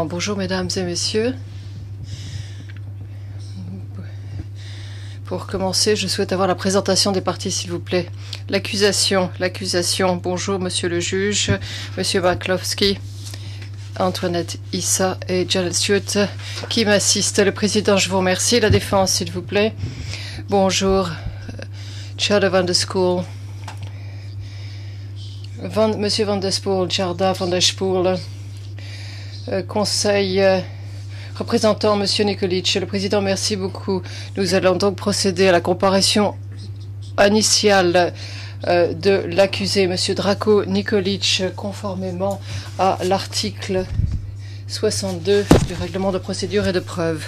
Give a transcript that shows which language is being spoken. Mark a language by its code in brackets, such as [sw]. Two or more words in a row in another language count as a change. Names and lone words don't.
[fr] Bonjour, mesdames et messieurs. Pour commencer, je souhaite avoir la présentation des parties, s'il vous plaît. L'accusation. Bonjour, monsieur le juge, monsieur Markowski, Antoinette Issa et Janet Stewart qui m'assistent. Le président, je vous remercie. La défense, s'il vous plaît. Bonjour, Tjada van der School, monsieur Van der Spoel, Tjada van der Spoel, conseil représentant monsieur Nikolic. Le président, merci beaucoup. Nous allons donc procéder à la comparution initiale de l'accusé, monsieur Drago Nikolic, conformément à l'article 62 du règlement de procédure et de preuve.